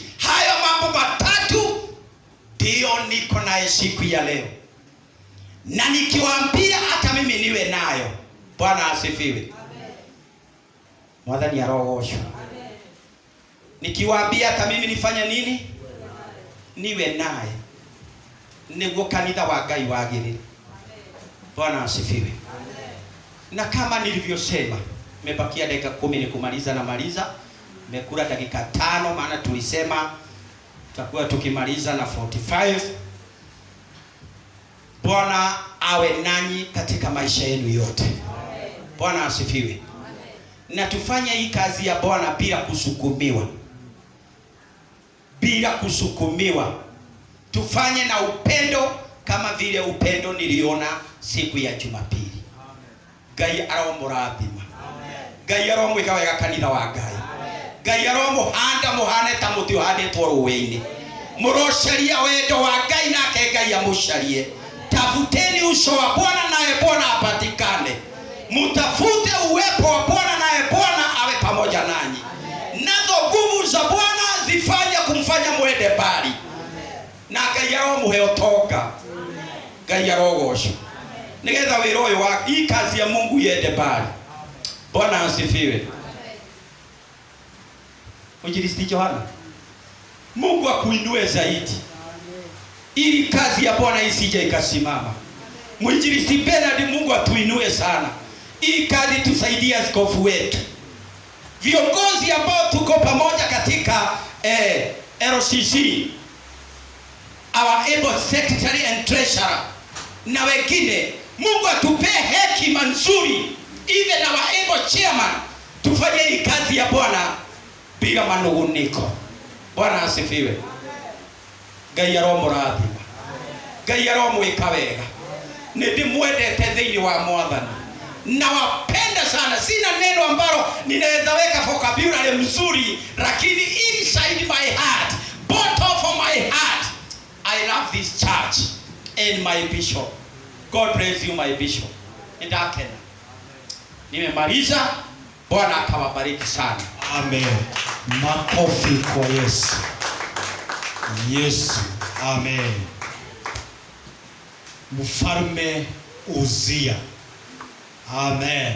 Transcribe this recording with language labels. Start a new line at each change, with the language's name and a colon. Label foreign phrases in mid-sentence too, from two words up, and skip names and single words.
Swahili: Hayo mambo matatu ndio niko naye siku ya leo, na nikiwaambia hata mimi niwe nayo. Bwana asifiwe. Mwadhani ya rogosho. Nikiwaambia hata mimi nifanye nini? Niwe naye.
Kikuyu: niguo kanitha wa Ngai wagirire.
Swahili: Bwana asifiwe. Na kama nilivyosema, mebakia dakika 10 ni kumaliza na maliza. Mekula dakika 5 maana tulisema tutakuwa tukimaliza na 45. Bwana awe nanyi katika maisha yenu yote. Bwana asifiwe. Na tufanye hii kazi ya Bwana bila kusukumiwa. Bila kusukumiwa. Tufanye na upendo kama vile upendo niliona siku ya Jumapili.
Kikuyu: Ngai aromurathima. Ngai aromwika wega kanitha wa Ngai. Ngai aromuhanda muhane ta muti uhanditwo ruwe-ini. Murocaria wendo wa Ngai nake Ngai amucarie.
Swahili: Tafuteni uso wa Bwana naye Bwana apatikane. Mutafute uwepo wa Bwana naye Bwana awe pamoja nanyi. Nazo nguvu za Bwana zifanye kumfanya mwende mbali.
Kikuyu: Na Ngai aromuhe utonga. Ngai arogocwo. Nigetha wira uyu wa
Swahili: hii kazi ya Mungu iende mbali. Bwana asifiwe. Mwinjilisti Johana, Mungu akuinue zaidi ili kazi ya Bwana isije ikasimama. Mwinjilisti Bernard, Mungu atuinue sana ili kazi tusaidie askofu wetu, viongozi ambao tuko pamoja katika LCC,
English: our able secretary and treasurer
Swahili: na wengine. Mungu atupe hekima nzuri,
English: even our able chairman,
Swahili: tufanye hii kazi ya Bwana bila manunguniko. Bwana asifiwe.
Kikuyu: Ngai aromurathima. Ngai aromwika wega. Nindimwendete thiini wa Mwathani.
Swahili: Nawapenda sana. Sina neno ambalo ninaweza weka vocabulary mzuri, lakini
English: inside my heart, bottom of my heart, I love this church and my bishop. God bless you my bishop. Ndakena.
Swahili: Nimemaliza. Bwana akawabariki sana. Amen. Makofi kwa Yesu. Yesu. Amen. Mfalme Uzia. Amen.